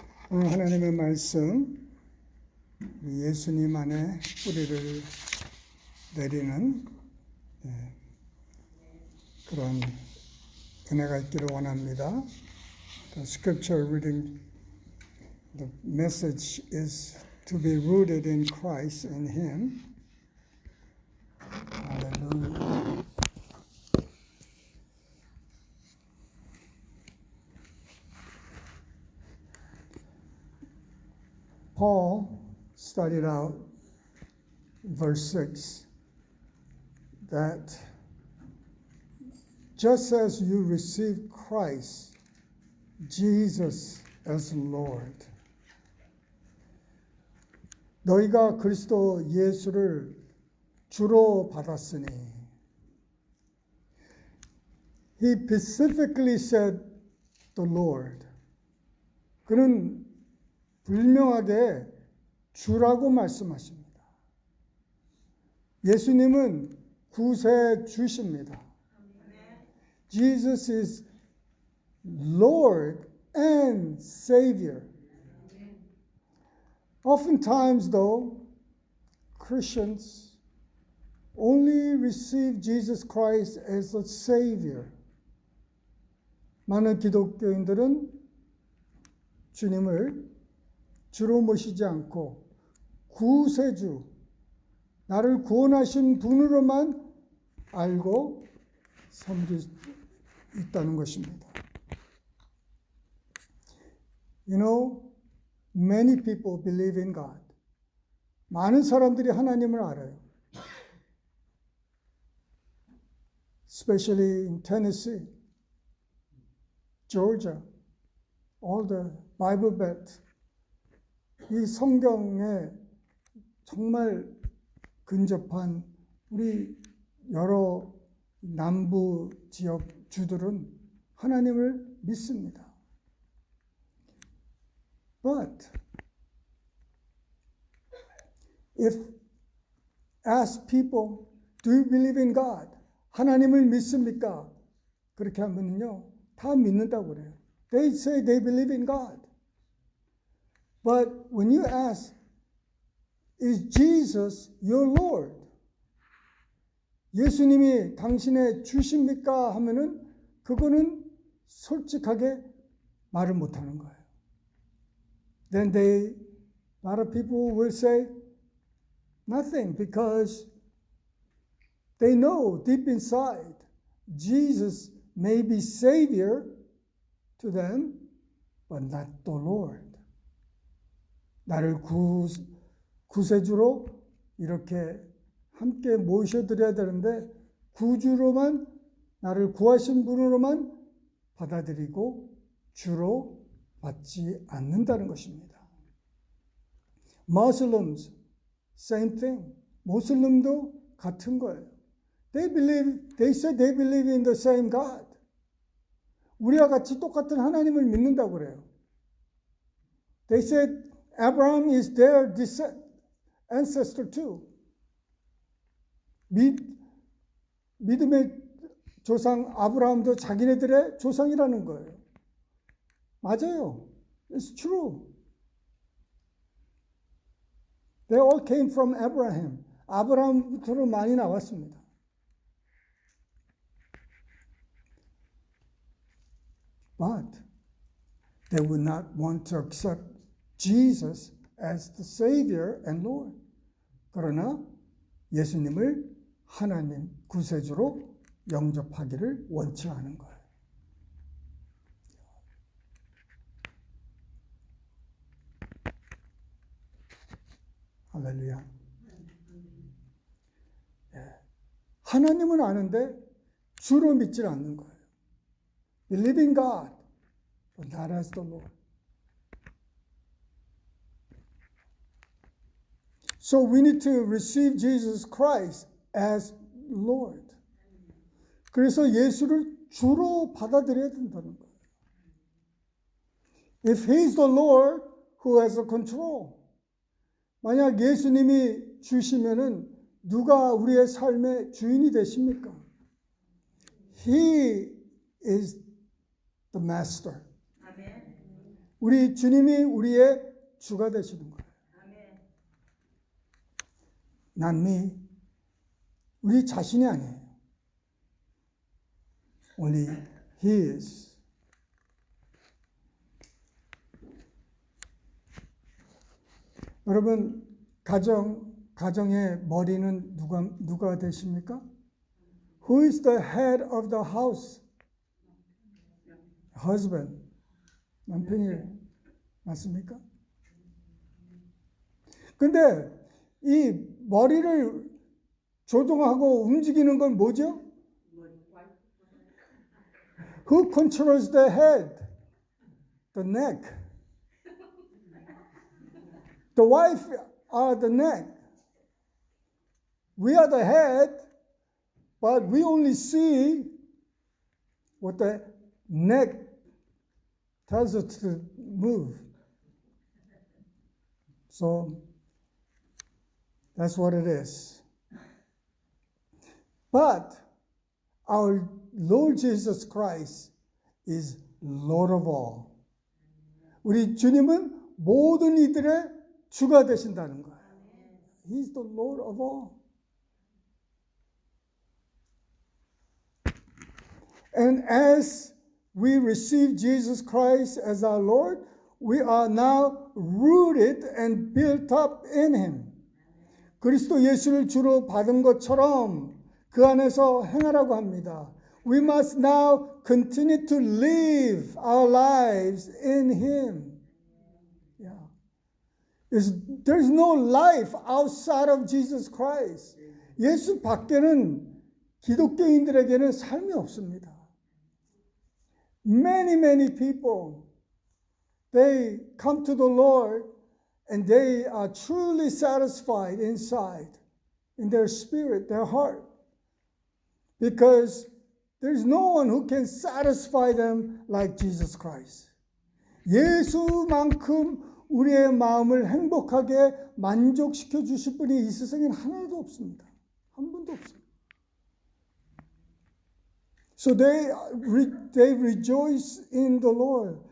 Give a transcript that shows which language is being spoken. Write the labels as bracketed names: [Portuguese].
[Korean] 오늘 하나님의 말씀, 예수님 안에 뿌리를 내리는 그런 은혜가 있기를 원합니다. [English] The scripture reading, the message is to be rooted in Christ, in Him. Hallelujah. Paul started out in verse 6 that just as you received Christ, Jesus as Lord. [Korean] 너희가 그리스도 예수를 주로 받았으니. [English] He specifically said the Lord. [Korean] 그는 분명하게 주라고 말씀하십니다. 예수님은 구세주십니다. [English] Jesus is Lord and Savior. Oftentimes, though, Christians only receive Jesus Christ as a Savior. [Korean] 많은 기독교인들은 주님을 주로 모시지 않고 구세주, 나를 구원하신 분으로만 알고 섬길 수 있다는 것입니다. [English] You know, many people believe in God. [Korean] 많은 사람들이 하나님을 알아요. [English] Especially in Tennessee, Georgia, all the Bible Belt. [Korean] 이 성경에 정말 근접한 우리 여러 남부 지역 주들은 하나님을 믿습니다. [English] But if ask people, do you believe in God? [Korean] 하나님을 믿습니까? 그렇게 하면요, 다 믿는다고 그래요. [English] They say they believe in God. But when you ask, is Jesus your Lord? [Korean] 예수님이 당신의 주십니까? 하면은 그거는 솔직하게 말을 못하는 거예요. [English] Then a lot of people will say nothing because they know deep inside Jesus may be Savior to them, but not the Lord. [Korean] 나를 구세주로 이렇게 함께 모셔드려야 되는데 구주로만 나를 구하신 분으로만 받아들이고 주로 받지 않는다는 것입니다. [English] Muslims, same thing. [Korean] 모슬림도 같은 거예요. [English] They say they believe in the same God. [Korean] 우리와 같이 똑같은 하나님을 믿는다고 그래요. [English] They said Abraham is their ancestor too. [Korean] 믿음의 조상 아브라함도 자기네들의 조상이라는 거예요. 맞아요. [English] It's true. They all came from Abraham. [Korean] 아브라함부터 많이 나왔습니다. [English] But they would not want to accept Jesus as the Savior and Lord. [Korean] 그러나 예수님을 하나님 구세주로 영접하기를 원치 않은 거예요. 할렐루야. 하나님은 아는데 주로 믿질 않는 거예요. [English] Believe in God, but not as the Lord. So we need to receive Jesus Christ as Lord. [Korean] 그래서 예수를 주로 받아들여야 된다는 거예요. [English] If He's the Lord who has the control. [Korean] 만약 예수님이 주시면은 누가 우리의 삶의 주인이 되십니까? [English] He is the master. [Korean] 우리 주님이 우리의 주가 되시는 거예요. [English] Not me. [Korean] 우리 자신이 아니에요. [English] Only He is. [Korean] 여러분, 가정의 머리는 누가 되십니까? [English] Who is the head of the house? Husband. [Korean] 남편이 맞습니까? 근데 이 머리를 조종하고 움직이는 건 뭐죠? [English] Who controls the head? The neck. The wife are the neck. We are the head, but we only see what the neck tells us to move. So that's what it is. But our Lord Jesus Christ is Lord of all. [Korean] 우리 주님은 모든 이들의 주가 되신다는 거예요. [English] He's the Lord of all. And as we receive Jesus Christ as our Lord, we are now rooted and built up in Him. [Korean] 그리스도 예수를 주로 받은 것처럼 그 안에서 행하라고 합니다. [English] We must now continue to live our lives in Him. Yeah. There's no life outside of Jesus Christ. [Korean] 예수 밖에는 기독교인들에게는 삶이 없습니다. [English] Many people, they come to the Lord and they are truly satisfied inside, in their spirit, their heart. Because there's no one who can satisfy them like Jesus Christ. [Korean] 예수만큼 우리의 마음을 행복하게 만족시켜 주실 분이 이 세상에는 하나도 없습니다. 한 분도 없습니다. [English] So they rejoice in the Lord.